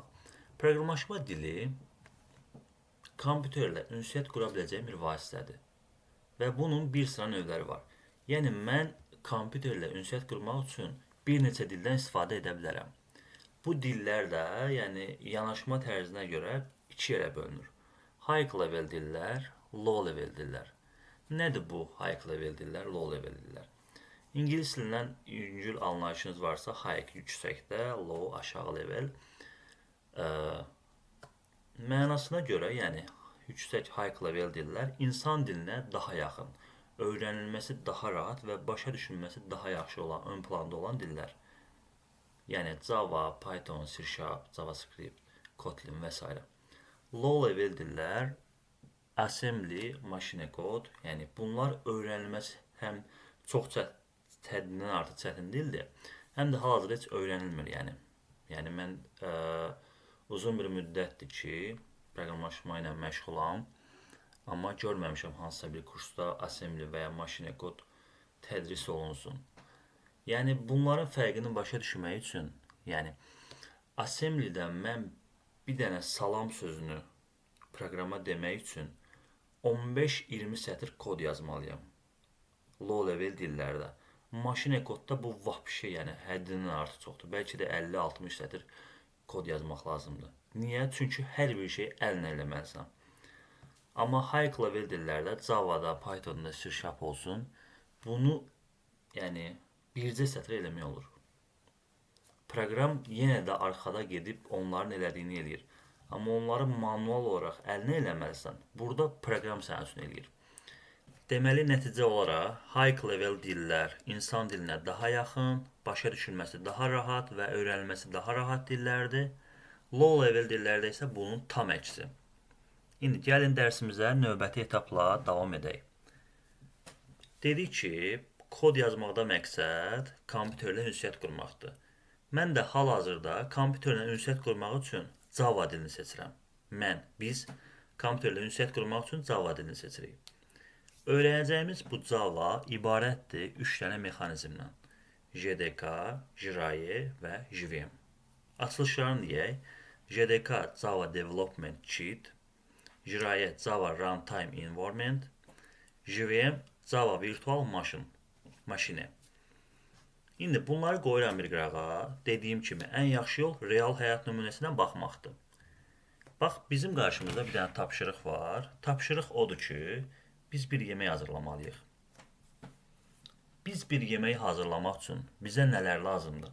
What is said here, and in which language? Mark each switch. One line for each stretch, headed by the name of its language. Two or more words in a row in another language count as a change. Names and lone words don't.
Azerbaijani: Proqramlaşma dili kompüterlə ünsiyyət qura biləcəyim bir vasitədir. Və bunun bir sıra növləri var. Yəni mən kompüterlə ünsiyyət qurmaq üçün bir neçə dildən istifadə edə bilərəm. Bu dillər də, yəni yanaşma tərzinə görə 2 yerə bölünür.
English: High level
Azerbaijani: dillər,
English: low level
Azerbaijani: dillər. Nədir bu
English: high level
Azerbaijani: dillər,
English: low level
Azerbaijani: dillər? İngilis dilindən yüngül anlayışınız varsa, high yüksəkdə, low aşağı level. Mənasına görə, yəni yüksək
English: high level
Azerbaijani: dillər insan dilinə daha yaxın, öyrənilməsi daha rahat və başa düşülməsi daha yaxşı olan, ön planda olan dillər. Yəni Java, Python, C#, JavaScript, Kotlin və s.
English: Low level
Azerbaijani: dillər assembly,
English: machine code,
Azerbaijani: yəni bunlar öyrənilməsi həm çox həddindən artıq çətin dildir, həm də hal-hazırda heç öyrənilmir, Yəni mən uzun bir müddətdir ki, proqramlaşma ilə məşğulam, amma görməmişəm hansısa bir kursda assembly və ya
English: machine code
Azerbaijani: tədris olunsun. Yəni bunların fərqini başa düşmək üçün, yəni assemblydən mən bir dənə salam sözünü proqrama demək üçün 15-20 sətr kod yazmalıyam.
English: Low level
Azerbaijani: dillərdə. Machine kodda bu vapşe, yəni həddindən artıq çoxdur. Bəlkə də 50-60 sətr kod yazmaq lazımdır. Niyə? Çünki hər bir şey əllə eləməlisən. Amma
English: high level
Azerbaijani: dillərdə, Java-da, Python-da, C# olsun, bunu yəni bircə sətr eləmək olur. Proqram yenə də arxada gedib onların elədiyini eləyir. Amma onları manual olaraq əlinə eləməlisən. Burada proqram sənin üçün eləyir. Deməli, nəticə olaraq
English: high level
Azerbaijani: dillər insan dilinə daha yaxın, başa düşülməsi daha rahat və öyrənilməsi daha rahat dillərdir.
English: Low level
Azerbaijani: dillərdə isə bunun tam əksi. İndi gəlin dərsimizə növbəti etapla davam edək. Dedik ki, kod yazmaqda məqsəd kompüterlə ünsiyyət qurmaqdır. Mən də hal-hazırda kompüterlə ünsiyyət qurmaq üçün Java dilini seçirəm. Biz kompüterlə ünsiyyət qurmaq üçün Java dilini seçirik. Öyrənəcəyimiz bu Java ibarətdir 3 dənə mexanizmdən. JDK, Jiraye və JVM. Açılışlarını deyək. JDK Java Development Kit, Jiraye Java Runtime Environment, JVM Java Virtual Machine. İndi bunları qoyuram bir qırağa. Dediyim kimi ən yaxşı yol real həyat nümunəsinə baxmaqdır. Bax, bizim qarşımızda bir dənə tapşırıq var. Tapşırıq odur ki, biz bir yemək hazırlamalıyıq. Biz bir yemək hazırlamaq üçün bizə nələr lazımdır?